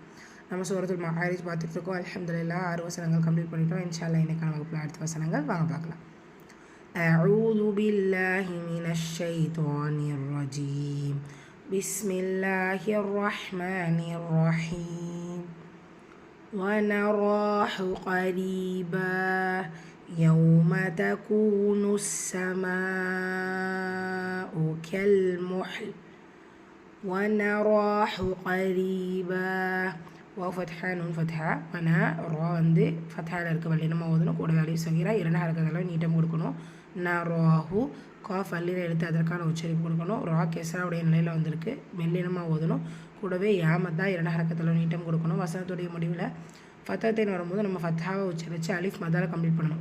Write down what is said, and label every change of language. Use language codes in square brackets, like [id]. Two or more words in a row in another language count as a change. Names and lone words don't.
[ta] நம்ம சூரத்துல் மஆரிஜ் பார்த்துட்டு இருக்கோம். அல்ஹம்துலில்லாஹ் 6 வசனங்கள் கம்ப்ளீட் பண்ணிட்டோம். [ar] إن شاء الله [ta] இன்னைக்கான வகுப்பில் அடுத்த வசனங்கள் வாங்க பார்க்கலாம். [ar] أعوذ بالله من الشيطان الرجيم. بسم الله الرحمن الرحيم. وَنَرَاهُ قَرِيبًا يَوْمَ تَكُونُ السَّمَاءُ كَالْمُحْلِ وَنَرَاهُ قَرِيبًا وفتحة [ta] நூன் ஃபத்ஹா வனா ரா வந்து ஃபத்ஹாவில் இருக்க வள்ளி நம்ம ஓதணும். கூட அலிஃப் சகீரா இரண்டு ஹரக்கத்தெல்லாம் நீட்டம் கொடுக்கணும். நராஹு காஃப் அல்லில் எடுத்து அதற்கான உச்சரிப்பு கொடுக்கணும். ரா கெஸ்ராவுடைய நிலையில் வந்திருக்கு, மெல்லினமாக ஓதணும். கூடவே யாமத்தா இரண்டு ஹரக்கத்தெல்லாம் நீட்டம் கொடுக்கணும். வசனத்துடைய முடிவில் ஃபத்தத்தைன்னு வரும்போது நம்ம ஃபத்ஹாவை உச்சரித்து அலிஃப் மதால கம்ப்ளீட் பண்ணணும்.